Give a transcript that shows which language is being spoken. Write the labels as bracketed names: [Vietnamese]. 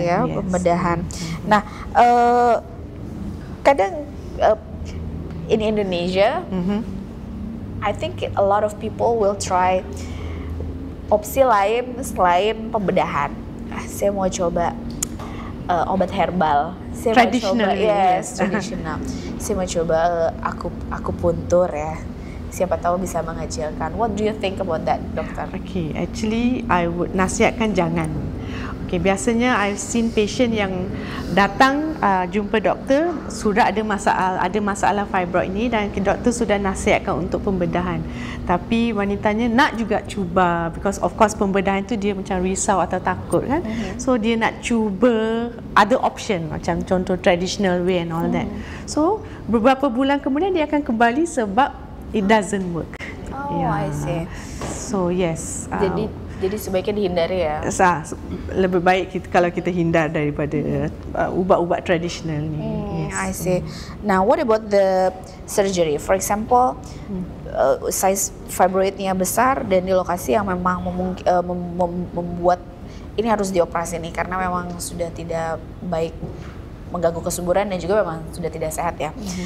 [Indonesian] Ya, pembedahan. Nah, kadang [English] in Indonesia, I think a lot of people will try [Indonesian] opsi lain selain pembedahan. Saya mau coba obat herbal. Saya [English] traditional, [Indonesian] mau coba, traditional. Saya mau coba akupuntur ya. Siapa tahu bisa menghasilkan. [English] What do you think about that, dokter? Okay, actually I would [Malay] nasihatkan jangan. Okay, biasanya [English] I've seen patient [Malay] yang datang jumpa doktor sudah ada masalah fibroid ini dan doktor sudah nasihatkan untuk pembedahan. Tapi wanitanya nak juga cuba, [English] because of course [Malay] pembedahan tu dia macam risau atau takut kan. [English] So [Malay] dia nak cuba [English] other option [Malay] macam contoh [English] traditional way and all that. [Malay] So beberapa bulan kemudian dia akan kembali sebab [English] it doesn't work. I see. So yes. [Indonesian] Jadi sebaiknya dihindari ya. [Malay] Lebih baik kalau kita hindar daripada ubat-ubat tradisional ni. [English] I see. Now, what about the surgery? For example, [Indonesian] size fibroidnya besar dan di lokasi yang memang membuat ini harus dioperasi nih karena memang sudah tidak baik, mengganggu kesuburan dan juga memang sudah tidak sehat ya.